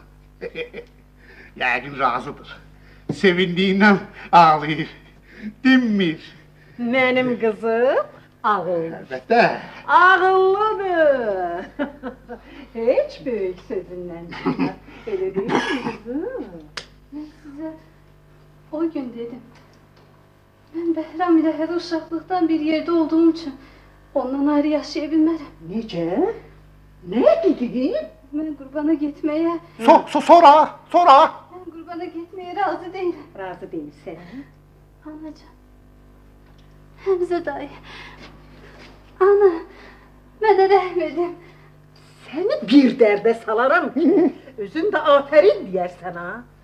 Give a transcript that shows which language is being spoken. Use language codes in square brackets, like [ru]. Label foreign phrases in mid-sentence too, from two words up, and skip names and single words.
[az] Yəqin razıdır. Sevindiyindən ağlayır, dinmir. Mənim qızım ağıllı. Əlbəttə. Ağıllıdır. Heç böyük sözündən çıxmaz. Elə deyil mi qızım? [tr] Ben size o gün dedim. Ben Behram ile her uşaqlıqdan bir yerde olduğum için ondan ayrı yaşayabilmərəm. [az] Necə? Nə dedin? [tr] Ben Qurbana gitmeye, [az] Sonra. [tr] ben Qurbana gitmeye razı değilim. [az] Razı deyilsən. Anacığım. Həmzə dayı. Ana, mənə rəhm edin. Səni bir dərdə salaram. Özün də afərin deyərsən ha.